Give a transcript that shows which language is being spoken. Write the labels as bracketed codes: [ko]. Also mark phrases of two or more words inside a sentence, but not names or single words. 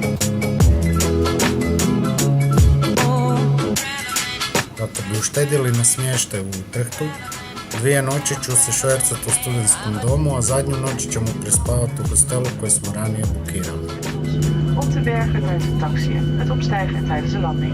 [hr] Kako bi uštedili na smještaju u Utrechtu, 2 noći ću se švercati u studentskom domu, a zadnju noć ćemo prespavati u hostelu koji smo ranije bukirali. [nl] Op de bergen tijdens het taxiën, het opstijgen en tijdens de landing.